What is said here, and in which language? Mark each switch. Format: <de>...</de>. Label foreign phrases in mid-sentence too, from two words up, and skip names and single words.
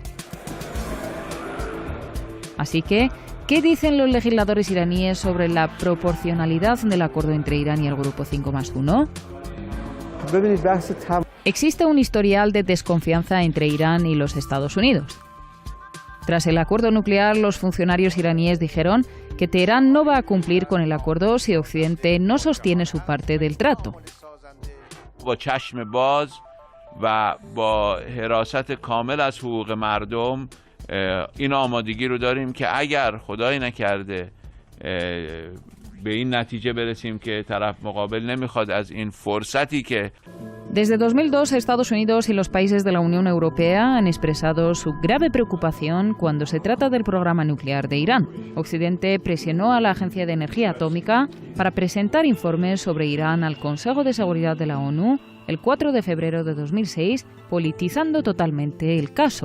<es>Así que, ¿qué dicen los legisladores iraníes sobre la proporcionalidad del acuerdo entre Irán y el Grupo 5+1? Existe un historial de desconfianza entre Irán y los Estados Unidos. Tras el acuerdo nuclear, los funcionarios iraníes dijeron que Teherán no va a cumplir con el acuerdo si Occidente no sostiene su parte del trato.</es> <fa>با چشم باز و با حراست کامل از حقوق مردم این آمادگی رو داریم که اگر خدای نکرده به این نتیجه برسیم که طرف مقابل نمیخواد از این فرصتی که</fa> <es>Desde 2002, Estados Unidos y los países de la Unión Europea han expresado su grave preocupación cuando se trata del programa nuclear de Irán. Occidente presionó a la Agencia de Energía Atómica para presentar informes sobre Irán al Consejo de Seguridad de la ONU el 4 de febrero de 2006, politizando totalmente el caso.</es>